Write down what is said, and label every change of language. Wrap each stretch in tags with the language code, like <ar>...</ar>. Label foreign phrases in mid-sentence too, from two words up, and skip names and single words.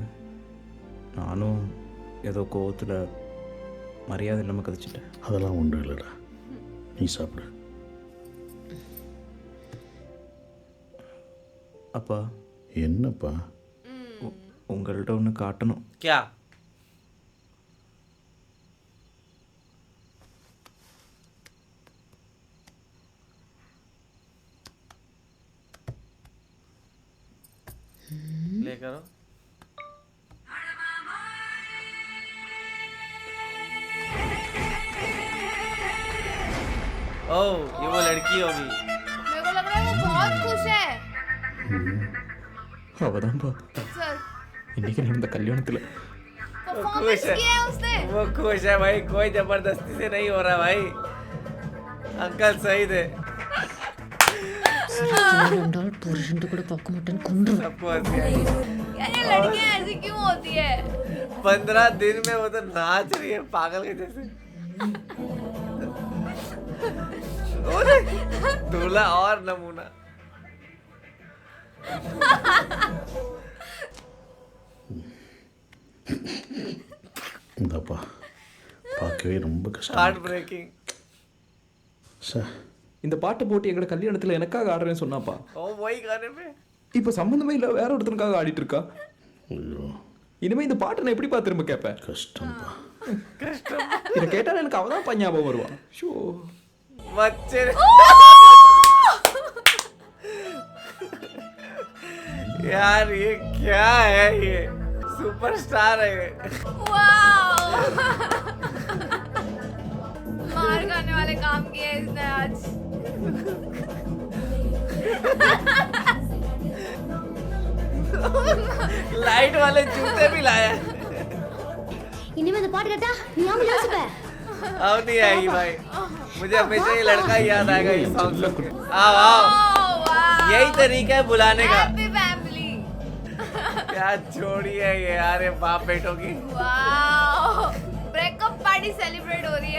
<ta>நானும் ஏதோ கோவத்தில் மரியாதை இல்லாமல் கதைச்சிட்டேன். அதெல்லாம் ஒன்றும் இல்லைடா, நீ சாப்பிடு. அப்பா என்னப்பா? உங்கள்கிட்ட ஒன்று காட்டணும்.</ta> <hi>क्या? प्ले करो. ओह, ये वो लड़की होगी. मेरे को लग रहा है वो बहुत खुश है</hi> <ta>அவதான்ப்பா</ta> <hi>सर</hi> <ta>இன்னைக்கு நடந்த கல்யாணத்தில்</ta> <hi>परफॉर्मेंस किया है उसने वो खुश है भाई, कोई जबरदस्ती से नहीं हो रहा भाई. अंकल सही थे.</hi> <ta>ரெண்டாள் புருஷன்ட்டு கூட பார்க்க மாட்டேன்னு கொண்டு</ta> <hi>सबको हंसी आई. यार ये लड़कियां ऐसी क्यों होती है 15 दिन में वो तो नाच रही है पागल के जैसे. और दूल्हा और नमूना.</hi> <ta>இந்தப்பா பார்க்கவே ரொம்ப கஷ்டம்.</ta> <en>heart breaking.</en> <ta>சார் இந்த பாட்டை போட்டு எங்களோட கல்யாணத்தில் எனக்காக ஆடுறேன்னு சொன்னாப்பா.</ta> <hi>ओ वही गाने में.</hi> <ta>இப்போ சம்மந்தமே இல்லை, வேற ஒருத்தனுக்காக ஆடிட்டு இருக்கா. ஐயோ இனிமே இந்த பாட்டை நான் எப்படிப்பா திரும்ப கேட்பேன்? கஷ்டம்ப்பா. இதை கேட்டாலும் எனக்கு அவதான் தான் ஞாபகம் வருவா. ஷோ</ta> <hi>बच्चे यार ये क्या है, ये सुपरस्टार है ये. वाओ मार खाने वाले काम किए इसने आज लाइट वाले जूते भी लाया.</hi> <ta>இனிமே இந்த பாட்டு கேட்டா நீ ஆமா யோசிப்ப.</ta> <hi>अब नहीं आएगी भाई, मुझे हमेशा ये लड़का ही याद आएगा इस सॉन्ग सुन के. आओ आओ, यही तरीका है बुलाने का.</hi> <en>happy family</en> <hi>क्या जोड़ी है ये यार, ये बाप बेटों की. वाओ</hi> <en>breakup party celebrate</en> <hi>हो रही है.</hi>